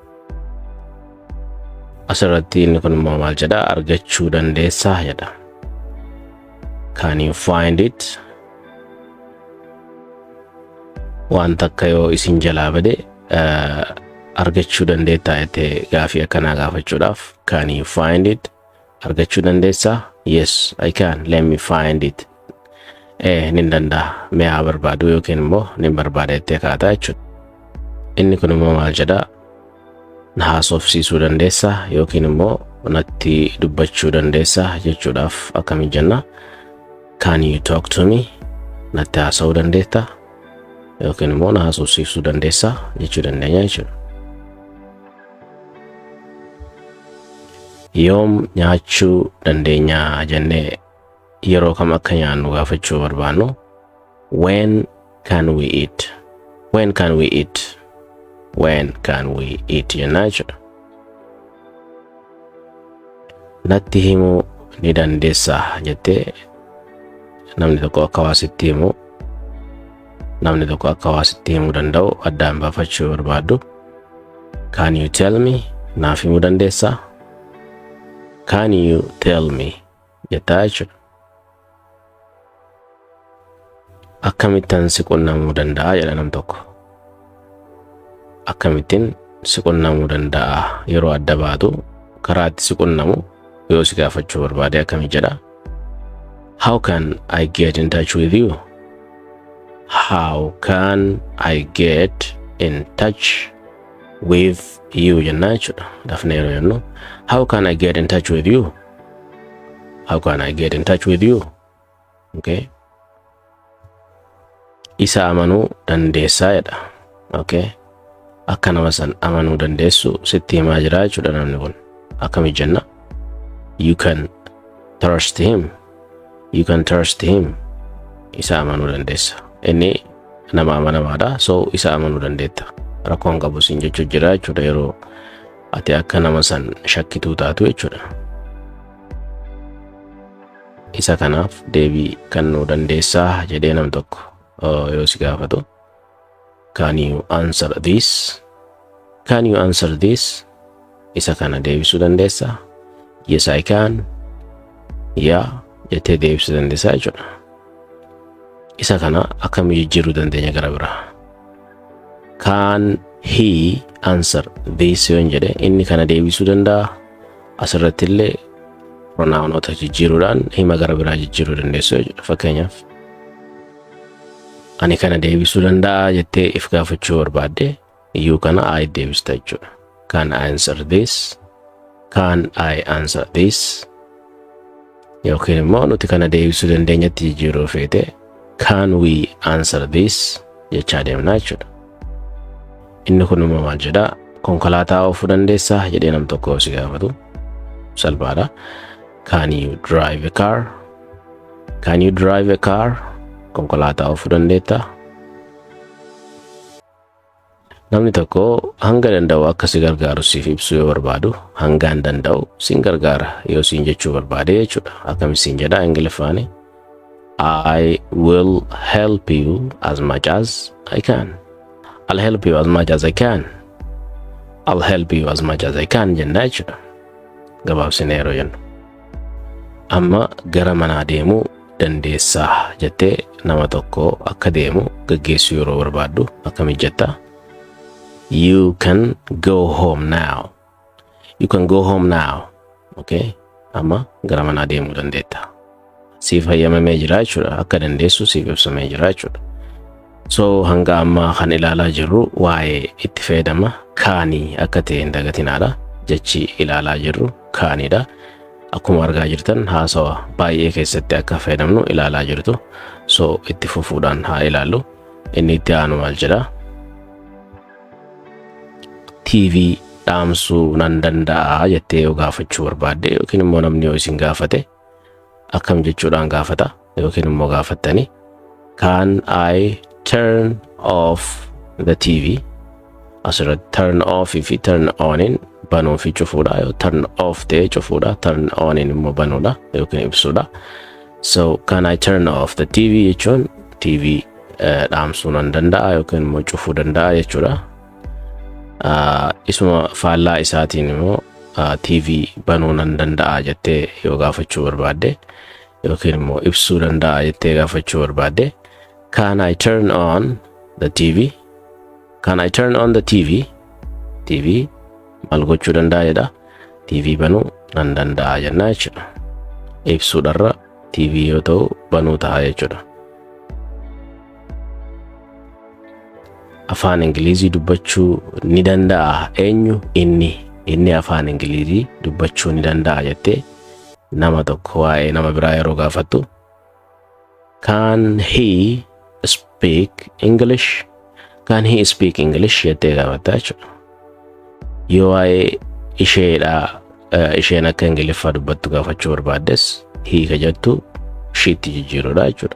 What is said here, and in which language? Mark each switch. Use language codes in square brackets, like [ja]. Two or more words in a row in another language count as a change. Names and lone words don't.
[om] Asirratti inni kun immoo maal jedha argachuu dandeessaa jedha. [en] Can you find it? [om] Waan takka yoo isin jalaa bade argachuu dandeettaa jettee gaafii akkanaa gaafachuudhaaf [en] can you find it? [om] Argachuu dandeessaa? [en] Yes I can. Let me find it. [om] Nin danda'a mee haa barbaadu yookiin immoo nin barbaada jettee kaataa jechuudha. Inni kun immoo maal jedha na haasofsiisuu dandeessaa yookiin immoo natti dubbachuu dandeessaa jechuudhaaf akkami jenna [en] can you talk to me? [om] Natti haasa'uu dandeettaa yookiin immoo na haasofsiisuu dandeessaa jechuu dandeenya jechuudha. Yoom nyaachuu dandeenyaa jennee yeroo kam akka nyaannu gaafachuu barbaannu [en] when can we eat? When can we eat? When can we eat [om] jennaa jechuudha. Natti himuu ni dandeessaa jettee namni tokko akka waa sitti himu namni tokko akka waa sitti himuu danda'u addaan baafachuu barbaaddu [en] can you tell me? [om] Naaf himuu dandeessaa? [en] Can you tell me [om] jettaa jechuudha. Akkamittan si qunnamuu danda'a jedha nam tokko. Akkamittin si qunnamuu danda'a yeroo adda baatu karaa itti si qunnamu yoo si gaafachuu barbaade akkami jedha. [en] How can I get in touch with you? How can I get in touch with you [om] jennaa jechuudha. Dafnee yeroo jennu [en] how can I get in touch with you? How can I get in touch with you? Okay. [om] Isa amanuu dandeessaa jedha. [en] Okay. [om] Akka nama san amanuu dandeessu sitti himaa jira jechuudha namni kun. Akkami jenna [en] you can trust him. You can trust him. [om] Isa amanuu dandeessa. Inni nama amanamaadha. So isa amanuu dandeetta. Rakkoon qabu siin jechuu jira jechuudha yeroo ati akka nama san shakkituu taatu jechuudha. Isa kanaaf deebii kennuu dandeessaa jedhee nam tokko yoo si gaafatu can you answer this? Can you answer this? Isa kana deebisuu dandeessaa? [en] Yes I can. [om] Yeah jettee deebisuu dandeessaa jechuudha. Isa kana akkam jijjiiruu dandeenya gara biraa? [en] Can he answer this [om] yoon jedhe inni kana deebisuu danda'a. Asirratti illee pronounota jijjiiruudhaan hima gara biraa jijjiiruu dandeessu jechuudha. Fakkeenyaaf ani kana deebisuu danda'a jettee if gaafachuu barbaadde you kana I deebista jechuudha. [en] Can I answer this? Can I answer this? [om] Yookiin immoo nuti kana deebisuu dandeenyatti jijjiiruu feete [en] can we answer this [om] jechaa deemnaa jechuudha. Inni kun immoo maal jedha? Konkolaataa oofuu dandeessaa jedhee nam tokko si gaafatu salphaadha. [en] Can you drive a car? Can you drive a car? [om] Konkolaataa oofuu dandeettaa? Namni tokko hanga danda'u akka si gargaaru siif ibsuu yoo barbaadu hangaan danda'u sin gargaara yoo siin jechuu barbaade jechuudha. Akkamiin jedha Ingiliffaani? [en] I will help you as much as I can. I'll help you as much as I can. I'll help you as much as I can [om] jenna jechuudha. Gabaabsinee yeroo jennu. Amma gara manaa deemuu dandeessaa jettee nama tokko akka deemu gaggeessuu yeroo barbaaddu akkamiin jetta? [en] You can go home now. You can go home now. Okay? [om] Amma gara manaa deemuu dandeetta. Siif hayyamamee jira jechuudha. Akka dandeessu siif ibsamee jira jechuudha. So hanga amma kan ilaalaa jirru waa'ee itti fayyadama kaanii akka ta'e hin dagatinaadha. Jechi ilaalaa jirru kaaniidha. Akkuma argaa jirtan haasawa baay'ee keessatti akka fayyadamnu ilaalaa jirtu. So itti fufuudhaan haa ilaallu. Inni itti aanu maal jedha? TV dhaamsuu nan danda'a jettee yoo gaafachuu barbaadde yookiin immoo namni yoo isin gaafate akkam jechuudhaan gaafata yookiin immoo gaafattani [en] can I turn off the TV? [om] Asirratti [en] turn off [om] fi [en] turn on [om] in banuu fi cufuudha yoo [en] turn off [om] ta'e cufuudha [en] turn on [om] in immoo banuudha yookiin ibsuudha. So [en] can I turn off the TV [om] jechuun TV dhaamsuu nan danda'a yookiin immoo cufuu danda'a jechuudha. Isuma faallaa isaatiin immoo TV banuu nan danda'a jettee yoo gaafachuu barbaadde yookiin immoo ibsuu danda'a jettee gaafachuu barbaadde [en] can I turn on the TV? Can I turn on the TV? [om] TV maal gochuu danda'a jedha. TV banuu nan danda'a jenna jechuudha. Ibsuudharra TV yoo ta'u banuu ta'a jechuudha. Afaan Ingilizii dubbachuu ni danda'a eenyu? Inni afaan Ingilizii dubbachuu ni danda'a jettee nama tokko waa'ee nama biraa yeroo gaafattu [en] can he speak English? Can he speak English [om] jettee gaafatta jechuudha. Yoo waa'ee isheen akka Ingiliffaa dubbattu gaafachuu barbaaddes hiika jettu sheetti jijjiiruudha jechuudha.